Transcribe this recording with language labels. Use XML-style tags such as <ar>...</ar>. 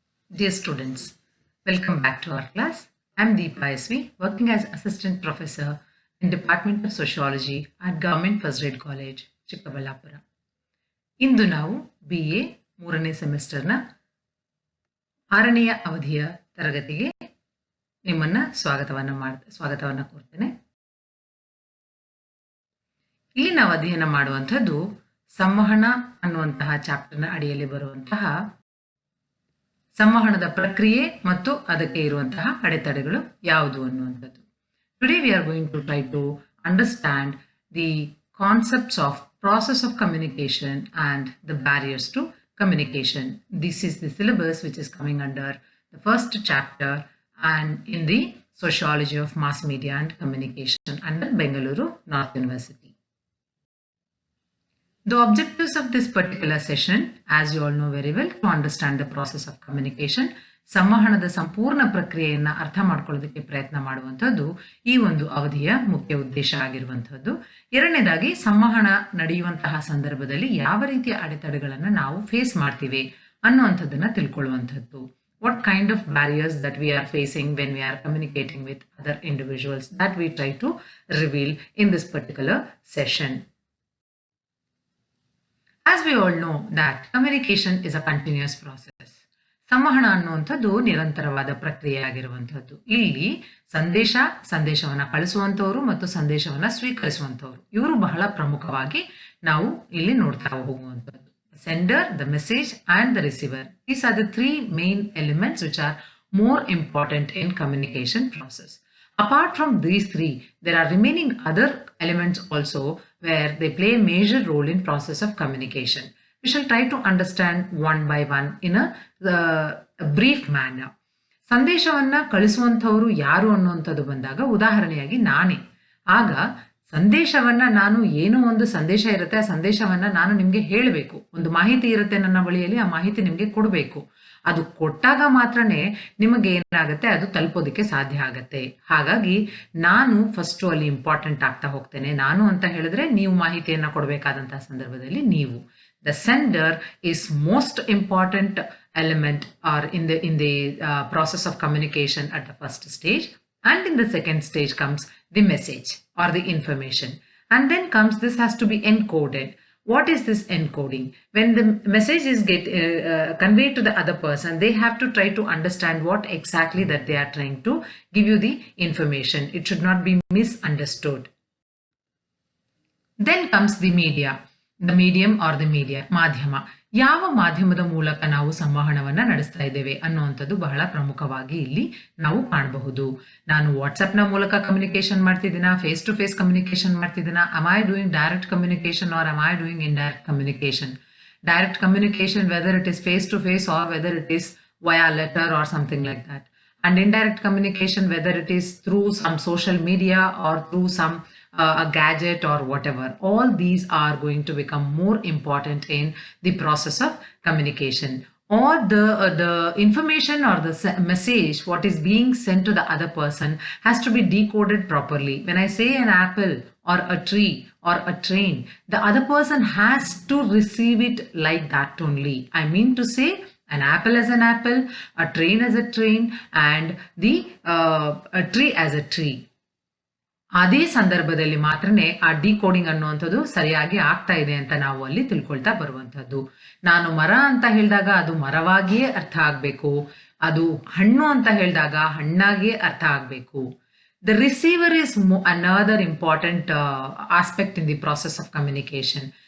<en>Dear students, welcome back to our class. I am Deepa SV, working as Assistant Professor in Department of Sociology at Government First Grade College, Chikkaballapura.</en> <kn>ಇಂದು ನಾವು BA 3ನೇ ಸೆಮಿಸ್ಟರ್ನ 6ನೇ ಅವಧಿಯ ತರಗತಿಗೆ ನಿಮ್ಮನ್ನ ಸ್ವಾಗತವನ್ನು ಕೋರ್ತೇನೆ. ಇಲ್ಲಿ ನಾವು ಅಧ್ಯಯನ ಮಾಡುವಂಥದ್ದು ಸಂವಹನ ಅನ್ನುವಂತಹ ಚಾಪ್ಟರ್ನ ಅಡಿಯಲ್ಲಿ ಬರುವಂತಹ ಸಂವಹನದ ಪ್ರಕ್ರಿಯೆ ಮತ್ತು ಅದಕ್ಕೆ ಇರುವಂತಹ ಅಡೆತಡೆಗಳು ಯಾವುದು ಅನ್ನುವಂಥದ್ದು.</kn> <en>Today we are going to try to understand the concepts of process of communication and the barriers to communication. This is the syllabus which is coming under the first chapter and in the sociology of mass media and communication under Bengaluru North University. The objectives of this particular session, as you all know very well, to understand the process of communication,</en> <kn>ಸಂವಹನದ ಸಂಪೂರ್ಣ ಪ್ರಕ್ರಿಯೆಯನ್ನ ಅರ್ಥ ಮಾಡ್ಕೊಳ್ಳೋದಕ್ಕೆ ಪ್ರಯತ್ನ ಮಾಡುವಂಥದ್ದು ಈ ಒಂದು ಅವಧಿಯ ಮುಖ್ಯ ಉದ್ದೇಶ ಆಗಿರುವಂಥದ್ದು. ಎರಡನೇದಾಗಿ ಸಂವಹನ ನಡೆಯುವಂತಹ ಸಂದರ್ಭದಲ್ಲಿ ಯಾವ ರೀತಿಯ ಅಡೆತಡೆಗಳನ್ನು ನಾವು ಫೇಸ್ ಮಾಡ್ತೀವಿ ಅನ್ನುವಂಥದ್ದನ್ನ ತಿಳ್ಕೊಳ್ಳುವಂಥದ್ದು.</kn> <en>What kind of barriers that we are facing when we are communicating with other individuals, that we try to reveal in this particular session. As we all know that communication is a continuous process.</en> <kn>ಸಂವಹನ ಅನ್ನುವಂಥದ್ದು ನಿರಂತರವಾದ ಪ್ರಕ್ರಿಯೆ ಆಗಿರುವಂಥದ್ದು. ಇಲ್ಲಿ ಸಂದೇಶವನ್ನ ಕಳಿಸುವಂಥವ್ರು ಮತ್ತು ಸಂದೇಶವನ್ನ ಸ್ವೀಕರಿಸುವಂಥವ್ರು ಇವರು ಬಹಳ ಪ್ರಮುಖವಾಗಿ ನಾವು ಇಲ್ಲಿ ನೋಡ್ತಾ ಹೋಗುವಂಥದ್ದು.</kn> <en>Sender, the message and the receiver, these are the 3 main elements which are more important in communication process. Apart from these 3, there are remaining other elements also where they play a major role in process of communication. We shall try to understand one by one in a brief manner.</en> <kn>ಸಂದೇಶವನ್ನ ಕಳಿಸುವಂಥವ್ರು ಯಾರು ಅನ್ನುವಂಥದ್ದು ಬಂದಾಗ ಉದಾಹರಣೆಯಾಗಿ ನಾನೇ. ಆಗ ಸಂದೇಶವನ್ನ ನಾನು ಏನೋ ಒಂದು ಸಂದೇಶ ಇರುತ್ತೆ, ಆ ಸಂದೇಶವನ್ನ ನಾನು ನಿಮ್ಗೆ ಹೇಳಬೇಕು. ಒಂದು ಮಾಹಿತಿ ಇರುತ್ತೆ ನನ್ನ ಬಳಿಯಲ್ಲಿ, ಆ ಮಾಹಿತಿ ನಿಮ್ಗೆ ಕೊಡಬೇಕು. ಅದು ಕೊಟ್ಟಾಗ ಮಾತ್ರನೇ ನಿಮಗೆ ಏನಾಗುತ್ತೆ, ಅದು ತಲುಪೋದಕ್ಕೆ ಸಾಧ್ಯ ಆಗತ್ತೆ. ಹಾಗಾಗಿ ನಾನು ಫಸ್ಟ್ ಅಲ್ಲಿ ಇಂಪಾರ್ಟೆಂಟ್ ಆಗ್ತಾ ಹೋಗ್ತೇನೆ. ನಾನು ಅಂತ ಹೇಳಿದ್ರೆ ನೀವು ಮಾಹಿತಿಯನ್ನ ಕೊಡಬೇಕಾದಂತಹ ಸಂದರ್ಭದಲ್ಲಿ ನೀವು.</kn> <en>The sender is most important element or in the process of communication at the first stage, and in the second stage comes the message or the information, and then comes this has to be encoded. What is this encoding? When the message is conveyed to the other person, they have to try to understand what exactly that they are trying to give you the information. It should not be misunderstood. Then comes the media. The medium are the media, ಮಾಧ್ಯಮ.</en> <kn>ಯಾವ ಮಾಧ್ಯಮದ ಮೂಲಕ ನಾವು ಸಂವಹನವನ್ನ ನಡೆಸ್ತಾ ಇದ್ದೇವೆ ಅನ್ನುವಂಥದ್ದು ಬಹಳ ಪ್ರಮುಖವಾಗಿ ಇಲ್ಲಿ ನಾವು ಕಾಣಬಹುದು. ನಾನು ವಾಟ್ಸ್ಆಪ್ನ ಮೂಲಕ communication ಮಾಡ್ತಿದ್ದೀನಾ,</kn> <en>Face to face communication ಮಾಡ್ತಿದ್ದೀನಾ, am I doing direct communication or am I doing indirect communication? Direct communication, whether it is face to face or whether it is via letter or something like that. And indirect communication, whether it is through some social media or through some a gadget or whatever. All these are going to become more important in the process of communication. Or the information or the message what is being sent to the other person has to be decoded properly. When I say an apple or a tree or a train, the other person has to receive it like that only. I mean to say, an apple as an apple, a train as a train, and a tree as a tree.</en> <kn>ಅದೇ ಸಂದರ್ಭದಲ್ಲಿ ಮಾತ್ರನೇ ಆ decoding ಅನ್ನುವಂಥದ್ದು ಸರಿಯಾಗಿ ಆಗ್ತಾ ಇದೆ ಅಂತ ನಾವು ಅಲ್ಲಿ ತಿಳ್ಕೊಳ್ತಾ ಬರುವಂಥದ್ದು. ನಾನು ಮರ ಅಂತ ಹೇಳಿದಾಗ ಅದು ಮರವಾಗಿಯೇ ಅರ್ಥ ಆಗಬೇಕು, ಅದು ಹಣ್ಣು ಅಂತ ಹೇಳಿದಾಗ ಹಣ್ಣಾಗಿಯೇ ಅರ್ಥ ಆಗಬೇಕು.</kn> <en>The receiver is another important aspect in the process of communication.</en>